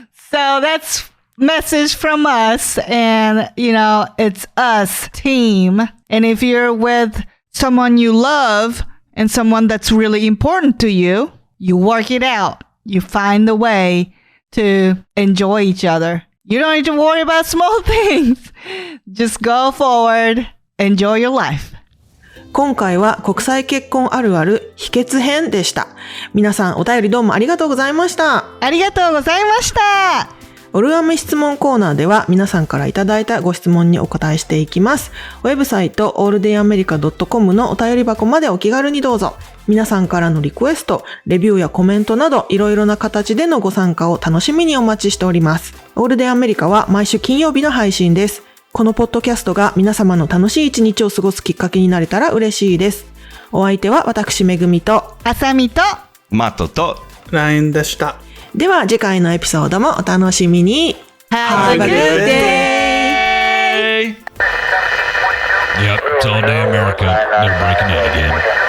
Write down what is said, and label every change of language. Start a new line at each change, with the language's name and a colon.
English: So that's message from us. And, you know, it's us team. And if you're with someone you love and someone that's really important to you, you work it out. You find the way to enjoy each other. You don't need to worry about small things. Just go forward. Enjoy your life.
Japanese: 今回は国際結婚あるある秘訣編でした。皆さんお便りどうもありがとうございました。ありがとうございました。オルアメ質問コーナーでは皆さんからいただいたご質問にお答えしていきます。ウェブサイト alldayamerica.com のお便り箱までお気軽にどうぞ。皆さんからのリクエスト、レビューやコメントなどいろいろな形でのご参加を楽しみにお待ちしております。オールデイアメリカは毎週金曜日の配信です。このポッドキャストが皆様の楽しい一日を過ごすきっかけになれたら嬉しいです。お相手は私めぐみとあさみとマットとラインでした。では次回のエピソードもお楽しみに。
English: Have a good day! Yep, it's all day America. They're breaking in again.